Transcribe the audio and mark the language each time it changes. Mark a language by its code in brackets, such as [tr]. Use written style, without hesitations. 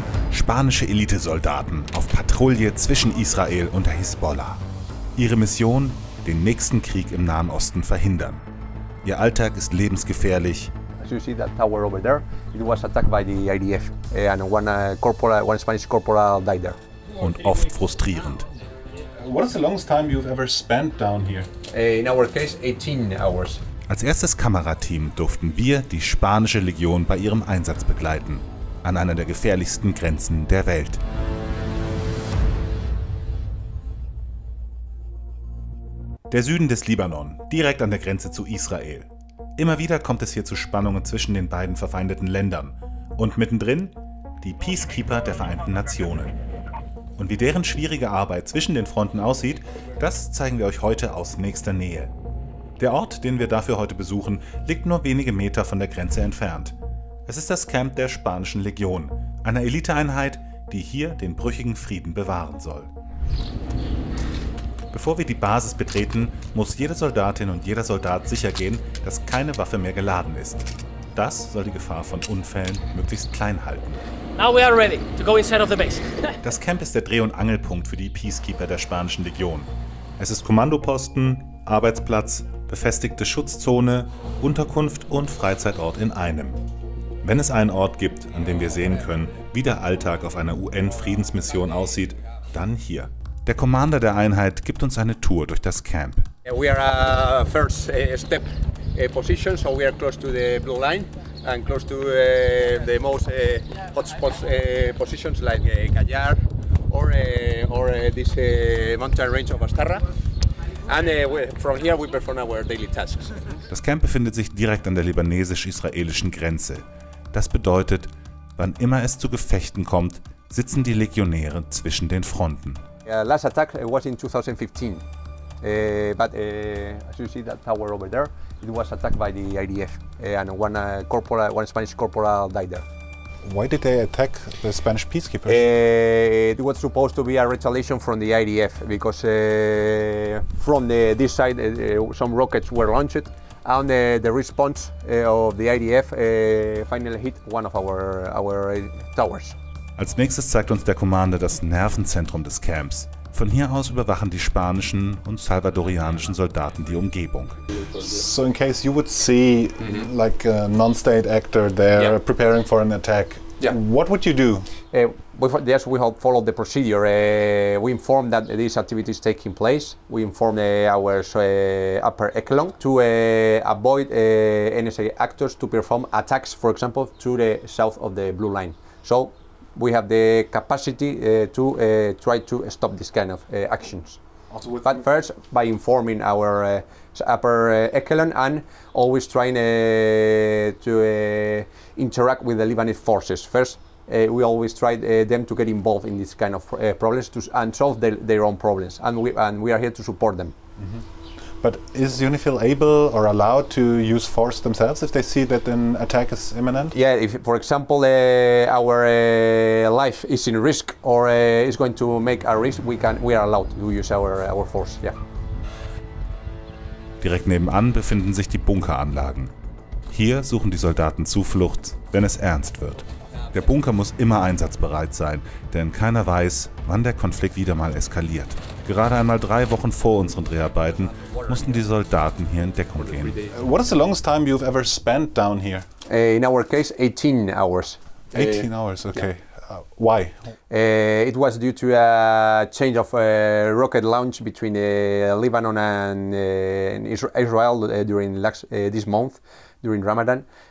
[de] Spanische Elitesoldaten auf Patrouille zwischen Israel und der Hisbollah. Ihre Mission: den nächsten Krieg im Nahen Osten verhindern. Ihr Alltag ist lebensgefährlich. [en] As you see that tower over there, it was attacked by the IDF and one Spanish corporal died there. [de] Und oft frustrierend. [en] What is the longest time you've ever spent down here? In our case, 18 hours. [de] Als erstes Kamerateam durften wir die spanische Legion bei ihrem Einsatz begleiten, an einer der gefährlichsten Grenzen der Welt. Der Süden des Libanon, direkt an der Grenze zu Israel. Immer wieder kommt es hier zu Spannungen zwischen den beiden verfeindeten Ländern. Und mittendrin die Peacekeeper der Vereinten Nationen. Und wie deren schwierige Arbeit zwischen den Fronten aussieht, das zeigen wir euch heute aus nächster Nähe. Der Ort, den wir dafür heute besuchen, liegt nur wenige Meter von der Grenze entfernt. Es ist das Camp der Spanischen Legion, einer Eliteeinheit, die hier den brüchigen Frieden bewahren soll. Bevor wir die Basis betreten, muss jede Soldatin und jeder Soldat sichergehen, dass keine Waffe mehr geladen ist. Das soll die Gefahr von Unfällen möglichst klein halten. [en] Now we are ready to go inside of the base. [de] Das Camp ist der Dreh- und Angelpunkt für die Peacekeeper der Spanischen Legion. Es ist Kommandoposten, Arbeitsplatz, befestigte Schutzzone, Unterkunft und Freizeitort in einem. Wenn es einen Ort gibt, an dem wir sehen können, wie der Alltag auf einer UN-Friedensmission aussieht, dann hier. Der Commander der Einheit gibt uns eine Tour durch das Camp. [en] We are first step position, so we are close to the blue line and close to the most hotspot positions like Gallar or this mountain range of Astarra. And from here we perform our daily tasks. [de] Das Camp befindet sich direkt an der libanesisch-israelischen Grenze. Das bedeutet, wann immer es zu Gefechten kommt, sitzen die Legionäre zwischen den Fronten. [en] Last attack was in 2015, but as you see that tower over there, it was attacked by the IDF and one Spanish corporal died there. Why did they attack the Spanish peacekeepers? It was supposed to be a retaliation from the IDF because from this side some rockets were launched and the response of the IDF finally hit one of our towers. [de] Als nächstes zeigt uns der Commander das Nervenzentrum des Camps. Von hier aus überwachen die spanischen und salvadorianischen Soldaten die Umgebung. [en] So in case you would see like a non-state actor there preparing for an attack, what would you do? We have followed the procedure. We inform that these activities taking place. We inform our upper echelon to avoid NSA actors to perform attacks, for example, to the south of the blue line. So we have the capacity to try to stop this kind of actions. But first, by informing our upper echelon and always trying to interact with the Lebanese forces. First, we always try them to get involved in this kind of problems and solve their own problems, and we are here to support them. But is UNIFIL able or allowed to use force themselves if they see that an attack is imminent? Yeah, if, for example, our life is in risk or is going to make a risk, we are allowed to use our force. Yeah. [de] Direkt nebenan befinden sich die Bunkeranlagen. Hier suchen die Soldaten Zuflucht, wenn es ernst wird. Der Bunker muss immer einsatzbereit sein, denn keiner weiß, wann der Konflikt wieder mal eskaliert. Gerade einmal 3 Wochen vor unseren Dreharbeiten mussten die Soldaten hier in Deckung gehen. [en] What is the longest time you've ever spent down here? In our case, 18 hours. 18 hours, okay. Why? It was due to a change of rocket launch between Lebanon and Israel during this month, during Ramadan.